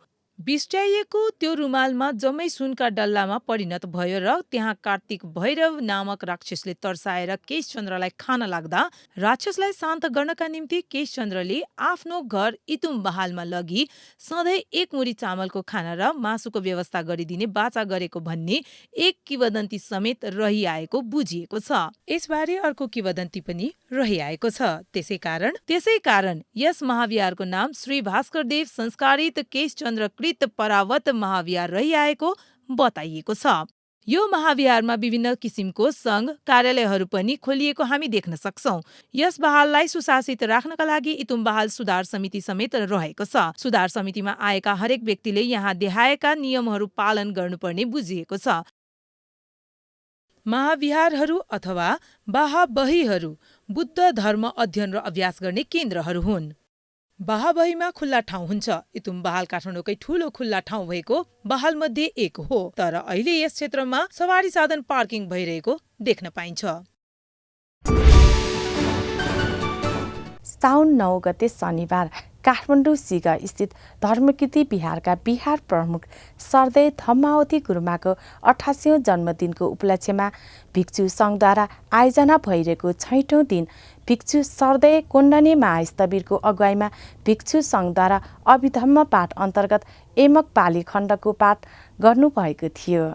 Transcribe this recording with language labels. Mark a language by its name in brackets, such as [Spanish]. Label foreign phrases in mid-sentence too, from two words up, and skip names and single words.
[Nepali] बिस्ट्याइएको त्यो रुमालमा जम्मै सुनका डल्लामा परिणत भयो र त्यहाँ कार्तिक भैरव नामक राक्षसले तर्साएर केशचन्द्रलाई खान लाग्दा राक्षसलाई शान्त गर्नका निम्ति केशचन्द्रले आफ्नो घर इतुम्बहालमा लगी सधैँ 1 मुरी चामलको खाना र मासुको व्यवस्था गरिदिने बाचा गरेको भन्ने एक किंवदन्ती समेत रहिआएको बुझिएको छ। यसबारे अर्को किंवदन्ती पनि रहिआएको छ। त्यसै कारण यस महाविहारको नाम श्री भास्करदेव संस्कारित केशचन्द्र परावत महाविहार रहिआएको बताइएको छ। यो महाविहारमा विभिन्न किसिमको संघ कार्यालयहरू पनि खोलिएको हामी देख्न सक्छौं। यस बहाललाई सुशासित राख्नका लागि इतुम्बहाल सुधार समिति समेत रहेको छ। सुधार समितिमा आएका हरेक व्यक्तिले यहाँ देखाएका नियमहरू पालन गर्नुपर्ने बुझिएको छ। महाविहारहरू अथवा बाहाबहीहरू बुद्ध धर्म अध्ययन र अभ्यास गर्ने केन्द्रहरू हुन्। बाहाबहीमा खुल्ला ठाउँ हुन्छ। इतुम्बहाल काठमाडौँकै ठूलो खुल्ला ठाउँ भएको बहालमध्ये एक हो। तर अहिले यस क्षेत्रमा सवारी साधन पार्किङ भइरहेको देख्न पाइन्छ। साउन 9 गते शनिबार काठमाडौँ सिग स्थित धर्मकीर्ति बिहारका बिहार प्रमुख सरदेय धम्मावती गुरुमाको 88औं जन्मदिनको उपलक्ष्यमा भिक्षु सङ्घद्वारा आयोजना भइरहेको 6औं दिन भिक्षु सरदेय कोण्डने महास्थवीरको अगुवाईमा भिक्षु सङ्घद्वारा अभिधम्म पाठ अन्तर्गत एमक पाली खण्डको पाठ गर्नुभएको थियो।